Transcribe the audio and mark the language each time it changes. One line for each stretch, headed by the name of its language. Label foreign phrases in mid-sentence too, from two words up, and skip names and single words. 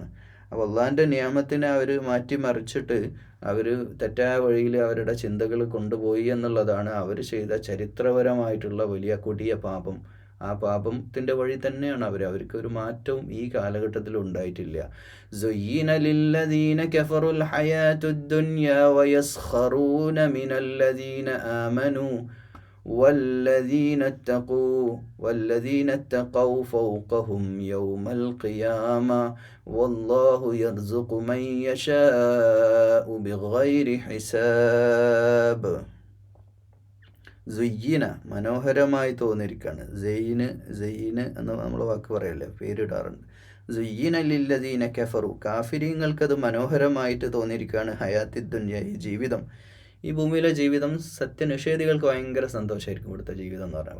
Malayalam: അപ്പോൾ അള്ളാഹിൻ്റെ നിയമത്തിനെ അവർ മാറ്റിമറിച്ചിട്ട് അവർ തെറ്റായ വഴിയിൽ അവരുടെ ചിന്തകൾ കൊണ്ടുപോയി എന്നുള്ളതാണ് അവർ ചെയ്ത ചരിത്രപരമായിട്ടുള്ള വലിയ കൊടിയ പാപം. ആ പാപത്തിൻ്റെ വഴി തന്നെയാണ് അവർക്ക് ഒരു മാറ്റവും ഈ കാലഘട്ടത്തിൽ ഉണ്ടായിട്ടില്ല.
Arabic: زين للذين كفروا الحياة الدنيا ويسخرون من الذين آمنوا والذين اتقوا فوقهم يوم القيامة والله يرزق من يشاء بغير حساب.
Malayalam: സുയ്യിന, മനോഹരമായി തോന്നിയിരിക്കുകയാണ്. സെയ്ന് എന്ന് നമ്മൾ വാക്ക് പറയല്ലേ, പേരിടാറുണ്ട്.
Arabic: زين للذين كفروا,
Malayalam: കാഫിരീങ്ങൾക്കത് മനോഹരമായിട്ട് തോന്നിയിരിക്കുകയാണ്.
Arabic: الحياة الدنيا,
Malayalam: ഈ ജീവിതം. ഈ ഭൂമിയിലെ ജീവിതം സത്യനിഷേധികൾക്ക് ഭയങ്കര സന്തോഷമായിരിക്കും ഇവിടുത്തെ ജീവിതം എന്ന് പറഞ്ഞാൽ.